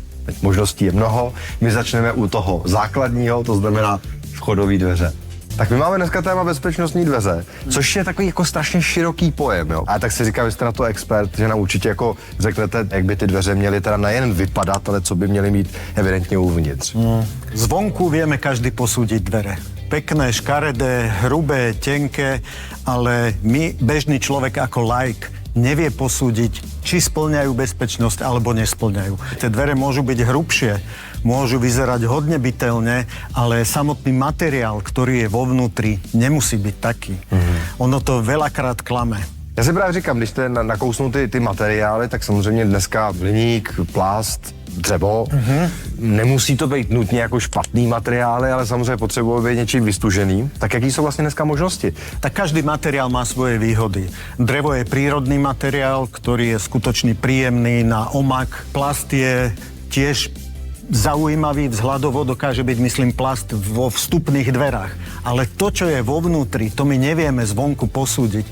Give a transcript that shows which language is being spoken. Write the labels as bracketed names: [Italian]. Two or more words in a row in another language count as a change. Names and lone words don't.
[Czech] Teď možností je mnoho, my začneme u toho základního, to znamená vchodové dveře. Tak my máme dneska téma bezpečnostní dveře, což je takový jako strašně široký pojem, jo. A tak si říkám, že jste na to expert, že nám určitě jako řeknete, jak by ty dveře měly teda nejen vypadat, ale co by měly mít evidentně uvnitř. [Slovak] Zvonku vieme každý posúdiť dvere. Pekné, škaredé, hrubé, tenké, ale my, bežný človek ako laik, nevie posúdiť, či spĺňajú bezpečnosť alebo nesplňajú. Tie dvere môžu byť hrubšie, môžu vyzerať hodne bytelne, ale samotný materiál, ktorý je vo vnútri, nemusí byť taký. Ono to veľakrát klame. [Czech] Já si právě říkám, když jste nakousnul ty materiály, tak samozřejmě dneska hliník, plast, dřevo, nemusí to být nutně jako špatný materiály, ale samozřejmě potřebuje být něčím vystuženým. Tak jaký jsou vlastně dneska možnosti? [Slovak] Tak každý materiál má svoje výhody. Drevo je prírodný materiál, ktorý je skutočne príjemný na omak. Plast je tiež zaujímavý vzhľadovo, dokáže byť, myslím, plast vo vstupných dverách. Ale to, čo je vo vnútri, to my nevieme zvonku posúdiť.